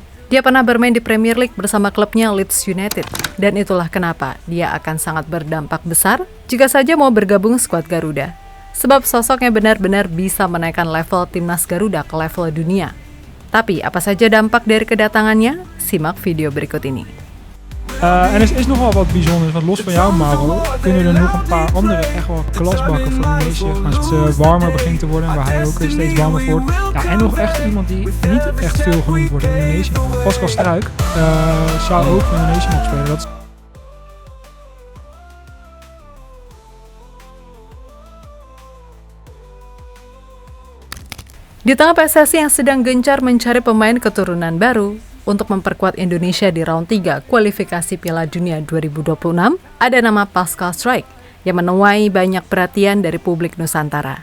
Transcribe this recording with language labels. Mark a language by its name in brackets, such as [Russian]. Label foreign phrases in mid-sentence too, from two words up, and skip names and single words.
[Indonesian] Dia pernah bermain di Premier League bersama klubnya Leeds United, dan itulah kenapa dia akan sangat berdampak besar jika saja mau bergabung skuad Garuda. Sebab sosoknya benar-benar bisa menaikkan level timnas Garuda ke level dunia. Tapi apa saja dampak dari kedatangannya? Simak video berikut ini. [Dutch] En het is nogal wat bijzonders, want los van jou, Mauro, kunnen er nog een paar andere echt wel klasbakken voor Indonesië gaan. Als het warmer begint te worden, waar hij ook steeds warmer voor wordt. Ja, en nog echt iemand die niet echt veel genoemd wordt in Indonesië. Pascal Struijk zou ook voor Indonesië mogen spelen. Dat is... [Indonesian] Di tengah PSSI yang sedang gencar mencari pemain keturunan baru untuk memperkuat Indonesia di round 3 kualifikasi Piala Dunia 2026, ada nama Pascal Struijk yang menuai banyak perhatian dari publik Nusantara.